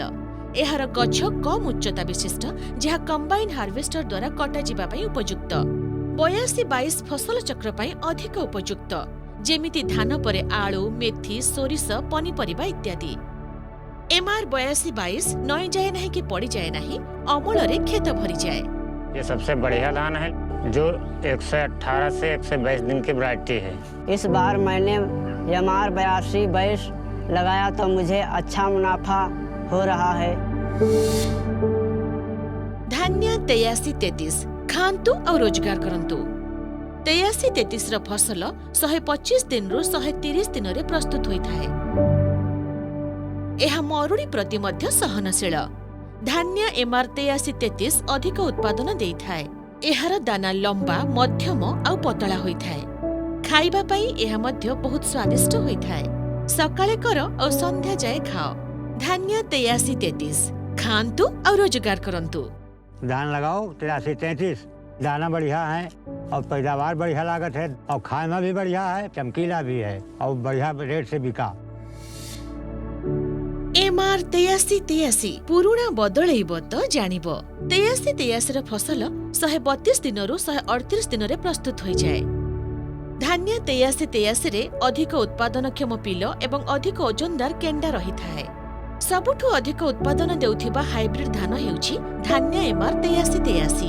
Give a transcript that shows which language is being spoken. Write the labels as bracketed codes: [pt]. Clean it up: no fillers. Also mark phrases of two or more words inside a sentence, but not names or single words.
[or] ଏହାର ଗଛ କମ୍ ଉଚ୍ଚତା ବିଶିଷ୍ଟ, ଯାହା କମ୍ବାଇନ୍ ହାର୍ଭେଷ୍ଟର ଦ୍ୱାରା କଟାଯିବା ପାଇଁ ଉପଯୁକ୍ତ। 8222 ଫସଲ ଚକ୍ର ପାଇଁ ଅଧିକ ଉପଯୁକ୍ତ, ଯେମିତି ଧାନ ପରେ ଆଳୁ, ମେଥି, ସୋରିଷ, ପନିପରିବା ଇତ୍ୟାଦି। MR 8222 ନଇଁ ଯାଏ ନାହିଁ କି ପଡ଼ିଯାଏ ନାହିଁ, ଅମଳରେ କ୍ଷେତ ଭରିଯାଏ। [hi] ये सबसे बढ़िया धान है जो 118 से 122 दिन की वैरायटी है। इस बार मैंने MR 8222 लगाया तो मुझे अच्छा मुनाफा हो रहा है। [or] ଧାନ୍ୟ 8333 ଖାଆନ୍ତୁ ଔର ରୋଜଗାର କରନ୍ତୁ। 8333 ର ଫସଲ 125 ଦିନରୁ 130 ଦିନରେ ପ୍ରସ୍ତୁତ ହୋଇଥାଏ। ଏହା ମରୁଡ଼ି ପ୍ରତି ମଧ୍ୟ ସହନଶୀଳ। धान्य MR 8333 ଅଧିକ ଉତ୍ପାଦନ ଦେଇଥାଏ। ଏହାର ଦାନା ଲମ୍ବା, ମଧ୍ୟମ ଆଉ ପତଳା ହୋଇଥାଏ। ଖାଇବା ପାଇଁ ଏହା ମଧ୍ୟ ବହୁତ ସ୍ୱାଦିଷ୍ଟ ହୋଇଥାଏ। ସକାଳେ କର ଆଉ ସନ୍ଧ୍ୟା ଯାଏ ଖାଅ। धान्य 8333 ଖାଆନ୍ତୁ ଆଉ ରୋଜଗାର କରନ୍ତୁ। [hi] धान लगाओ 8333, दाना बढ़िया है और पैदावार बढ़िया लागत है और खाना भी बढ़िया है, चमकीला भी है और बढ़िया रेट से बिका। [or] MR 8333 ପୁରୁଣା ବଦଳେଇବ ତ ଜାଣିବ। 8333 ର ଫସଲ 132 ଦିନରୁ 138 ଦିନରେ ପ୍ରସ୍ତୁତ ହୋଇଯାଏ। धान्य 8333 ରେ ଅଧିକ ଉତ୍ପାଦନକ୍ଷମ ପିଲ ଏବଂ ଅଧିକ ଓଜନଦାର କେଣ୍ଡା ରହିଥାଏ। ସବୁଠୁ ଅଧିକ ଉତ୍ପାଦନ ଦେଉଥିବା ହାଇବ୍ରିଡ୍ ଧାନ ହେଉଛି धान्य MR 8333।